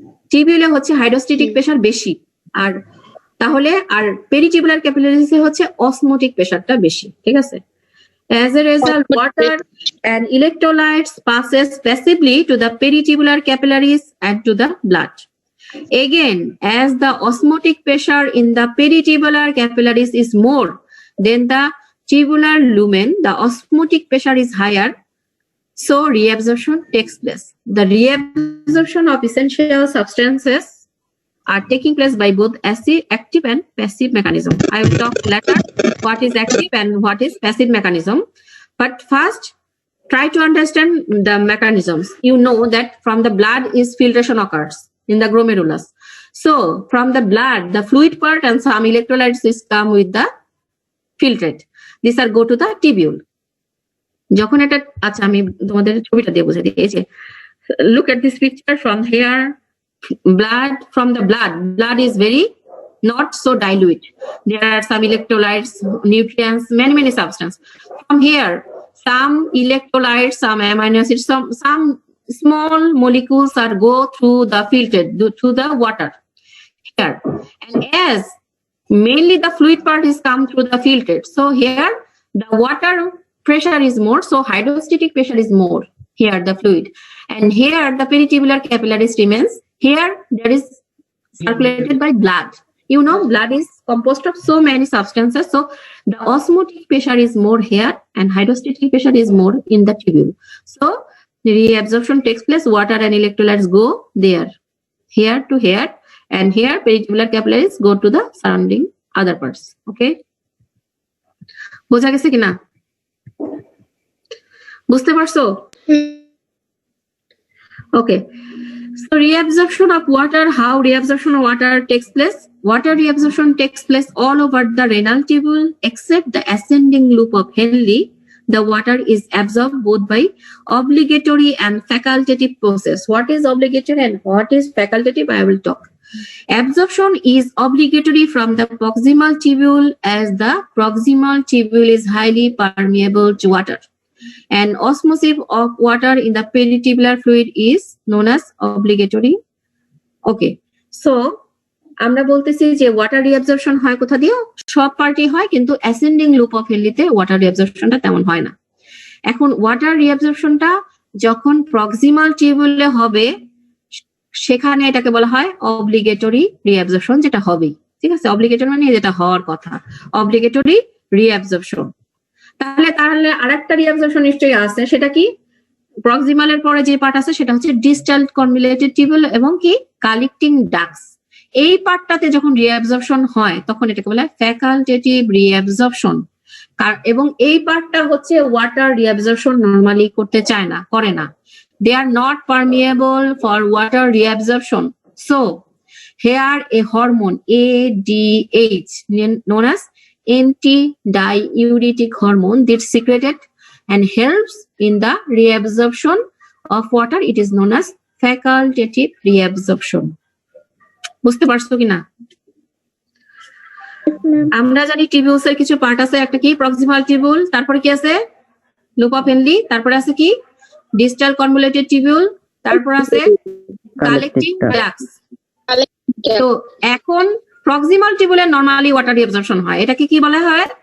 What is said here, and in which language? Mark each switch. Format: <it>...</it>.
<bn>টিবিউলে হচ্ছে hydrostatic pressure বেশি, আর তাহলে আর পেরিটিবুলার ক্যাপিলারিসে হচ্ছে অসমোটিক প্রেসারটা বেশি। ঠিক আছে?</bn> <en>As a result, water and electrolytes passes passively to the peritubular capillaries and to the blood. Again, as the osmotic pressure in the peritubular capillaries is more than the tubular lumen, the osmotic pressure is higher, so reabsorption takes place. The reabsorption of essential substances are taking place by both active and passive mechanism. I will talk later what is active and what is passive mechanism. But first, try to understand the mechanisms. You know that from the blood is filtration occurs in the glomerulus. So from the blood, the fluid part and some electrolytes is come with the filtrate. These are go to the tubule.</en> <bn>যখন এটা, আচ্ছা আমি তোমাদের ছবিটা দিয়ে বুঝিয়ে দিই। এই যে</bn> <en>look at this picture from here. From the blood is very not so dilute. There are some electrolytes, nutrients, many substances. From here, some electrolytes, some amino acids, some small molecules are go through the filtrate, through the water here. And as mainly the fluid part is come through the filtrate, so here the water pressure is more, so hydrostatic pressure is more here, the fluid. And here the peritubular capillaries remains. Here there is circulated by blood. You know, blood is composed of so many substances, so the osmotic pressure is more here and hydrostatic pressure is more in the tubule. So the reabsorption takes place, water and electrolytes go there, here to here, and here peritubular capillaries go to the surrounding other parts.</en> <bn>Okay, বোঝা গেছে কিনা? বুঝতে পারছো?</bn> <en>Okay. So reabsorption of water, how reabsorption of water takes place? Water reabsorption takes place all over the renal tubule except the ascending loop of Henle, the water is absorbed both by obligatory and facultative process. What is obligatory and what is facultative? I will talk. Absorption is obligatory from the proximal tubule as the proximal tubule is highly permeable to water. And osmosis of water in the peritubular fluid is known as obligatory. Okay, so</en> <bn>আমরা বলতেছি যে water reabsorption হয় কোথা দিয়ে? সব party হয়, কিন্তু ascending loop of হেনলিতে water রিঅ্যাবজর্পশনটা তেমন হয় না। এখন ওয়াটার রিঅ্যাবজর্পশনটা যখন প্রক্সিমাল টিউবুলে হবে সেখানে এটাকে বলা হয় অব্লিগেটরি রিঅ্যাবজর্পশন, যেটা হবেই। ঠিক আছে, অব্লিগেটরি মানে যেটা হওয়ার কথা, অব্লিগেটরি রিঅ্যাবজর্পশন। তাহলে আরেকটা রিঅ্যাবজর্পশন নিশ্চয়ই আছে, সেটা কি? প্রক্সিমালের পরে যে পার্ট আছে সেটা হচ্ছে ডিস্টাল কনভলিউটেড টিউবুল এবং কি কালেক্টিং ডাক্টস। এই পার্টটাতে যখন রিঅ্যাবজর্পশন হয় তখন এটাকে বলা হয় ফ্যাকাল্টেটিভ রিঅ্যাবজর্পশন। এবং এই পার্টটা হচ্ছে ওয়াটার রিঅ্যাবজর্পশন নরমালি করতে চায় না, করে না।</bn> <en>They are not permeable for water reabsorption. So, here a hormone ADH, known as antidiuretic hormone, that's secreted and helps in the reabsorption of water. It is known as facultative reabsorption.</en> <bn>বুঝতে পারছো কিনা? আমরা জানি টিবিউলস এর কিছু part আছে, একটা কি প্রক্সিমাল টিবিউল, তারপরে কি আছে লুপ অফ হেনলি, তারপরে আছে কি ডিস্টাল কনভলিউটেড টিবিউল, তারপর আছে কালেক্টিং ডাক্টস। তো এখন প্রক্সিমাল টিবিউলে নরমালি ওয়াটার রিঅ্যাবজর্পশন হয়, এটাকে কি বলা হয়?</bn>